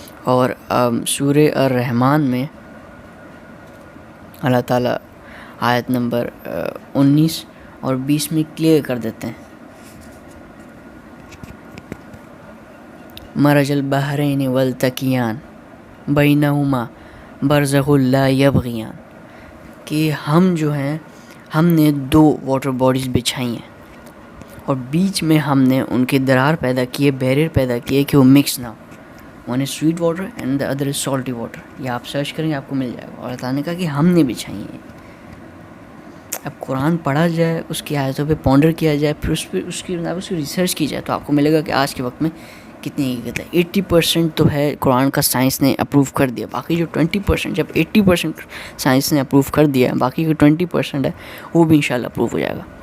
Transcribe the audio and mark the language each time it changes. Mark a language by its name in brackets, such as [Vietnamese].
[Urdu] اور سورہ الرحمن میں اللہ تعالیٰ آیت نمبر 19 اور 20 میں کلیئر کر دیتے ہیں، [Arabic] مرج البحرین والتقیان بینہما برزخ لا یبغیان، [Urdu] کہ ہم جو ہیں ہم نے 2 واٹر باڈیز بچھائی ہیں اور بیچ میں ہم نے ان کے درار پیدا کیے، بیریئر پیدا کیے کہ وہ مکس نہ ہو. [English] One is sweet water and the other is salty water. [Urdu] یہ آپ سرچ کریں گے آپ کو مل جائے گا. اور اللہ تعالیٰ نے کہا کہ ہم نے بچھائی ہیں. اب قرآن پڑھا جائے، اس کی آیتوں پہ پونڈر کیا جائے، پھر اس کی ریسرچ کی جائے، تو آپ کو ملے گا کہ آج کے وقت میں کتنی حقیقت ہے. 80% تو ہے قرآن کا سائنس نے اپروو کر دیا، باقی جو 20%، جب 80% سائنس نے اپروو کر دیا، باقی جو 20% ہے وہ بھی انشاءاللہ اپروو ہو جائے گا.